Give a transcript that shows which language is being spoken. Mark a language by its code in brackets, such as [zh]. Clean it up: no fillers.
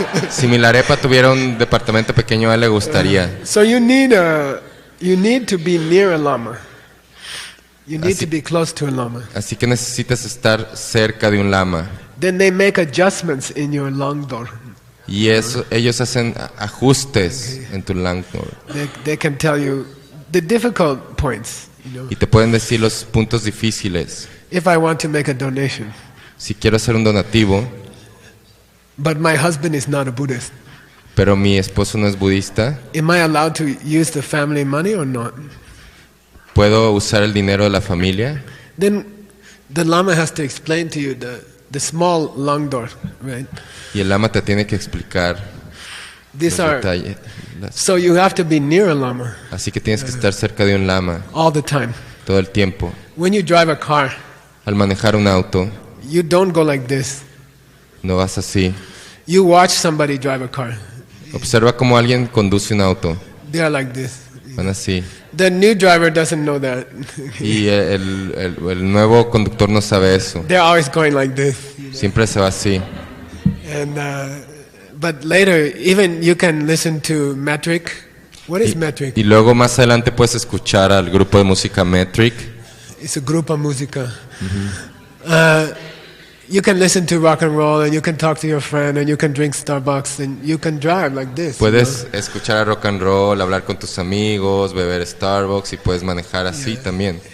[es] Si Milarepa tuviera un departamento pequeño, a él le gustaría. [en] So you need to be near a lama. You need to be close to a lama. [es] Así que necesitas estar cerca de un lama. [en] Then they make adjustments in your langdor. [es] Y ellos hacen ajustes en tu langdor. [en] They can tell you the difficult points. You know? [es] Y te pueden decir los puntos difíciles. [en] If I want to make a donation. [es] Si quiero hacer un donativo. [en] But my husband is not a Buddhist. [es] Pero mi esposo no es budista. [en] Am I allowed to use the family money or not? [es] ¿Puedo usar el dinero de la familia? [en] Then the lama has to explain to you the small langdor, right? [es] Y el lama te tiene que explicar los detalles. [en] So you have to be near a lama. [es] Así que tienes que estar cerca de un lama. [en] All the time. [es] Todo el tiempo. [en] When you drive a car. [es] Al manejar un auto. [en] You don't go like this. [es] No vas así. [en] You watch somebody drive a car. [es] Observa cómo alguien conduce un auto. [en] They are like this. [es] Van así. [en] The new driver doesn't know that. [es] Y el nuevo conductor no sabe eso. [en] They're always going like this. [es] Siempre se va así. [en] And but later, even you can listen to metric. What is metric? [es] Y luego más adelante puedes escuchar al grupo de música Metric. [en] It's a [es] grupo música. [en] You can listen to rock and roll, and you can talk to your friend, and you can drink Starbucks, and you can drive like this. [es] Puedes escuchar a rock and roll, hablar con tus amigos, beber Starbucks y puedes manejar así también.